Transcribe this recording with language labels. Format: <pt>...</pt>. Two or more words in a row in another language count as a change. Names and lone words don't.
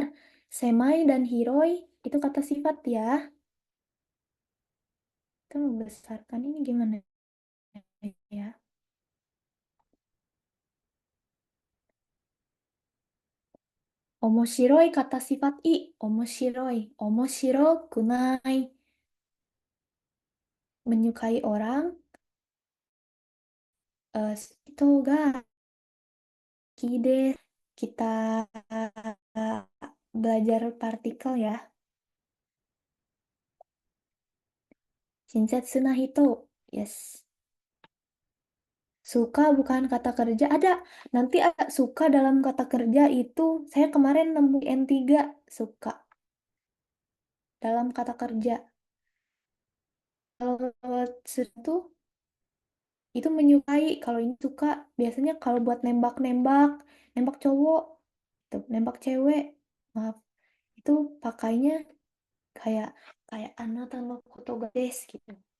<id>Semai dan hiroi itu kata sifat ya. Kita membesarkan ini gimana ya? Omoshiroi kata sifat i. Omoshiroi.</id> <ja>面白くない.</ja> <id>Menyukai orang. Itu ga kide. Kita belajar partikel ya.</id> <ja>親切な人.</ja> <id>Yes. Suka bukan kata kerja. Ada. Nanti suka dalam kata kerja itu. Saya kemarin nemu N3. Suka. Dalam kata kerja. Kalau itu menyukai. Kalau ini suka. Biasanya kalau buat nembak-nembak. Nembak cowok. Nembak cewek. Maaf. Itu pakainya kayak</id> <ja>あなたのことがです</ja> <id>gitu.</id>